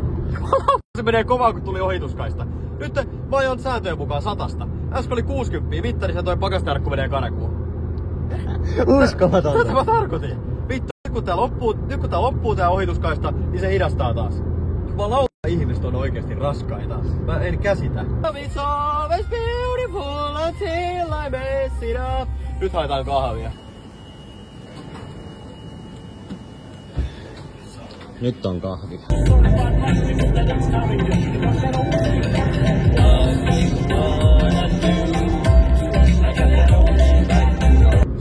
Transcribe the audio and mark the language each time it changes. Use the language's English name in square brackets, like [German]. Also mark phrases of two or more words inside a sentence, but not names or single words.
[Finnish] Se menee kovaa kun tuli ohituskaista. Nyt mä ajan sääntöjen mukaan 100. Äsken oli 60, mittarissa toi pakastiarkku menee karkuun. Uskomatonta. Tätä mä tarkoitin. Vittu, nyt kun tää loppuu tää ohituskaista, niin se hidastaa taas. Ihmiset on oikeesti raskaita. Mä en käsitä. [English] It's always beautiful until I mess it up. [Finnish] Nyt haetaan kahvia. Nyt on kahvi. –